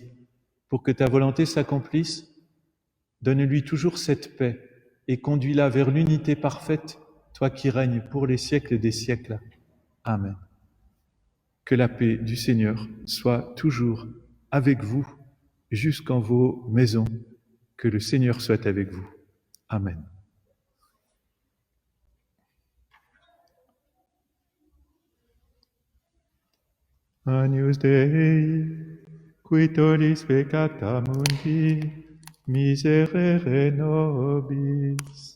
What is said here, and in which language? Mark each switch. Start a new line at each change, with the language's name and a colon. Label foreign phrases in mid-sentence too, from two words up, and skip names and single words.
French: Pour que ta volonté s'accomplisse, donne-lui toujours cette paix et conduis-la vers l'unité parfaite, toi qui règnes pour les siècles des siècles. Amen. Que la paix du Seigneur soit toujours avec vous jusqu'en vos maisons. Que le Seigneur soit avec vous. Amen.
Latin: Agnus Dei, qui tollis peccata mundi, miserere nobis.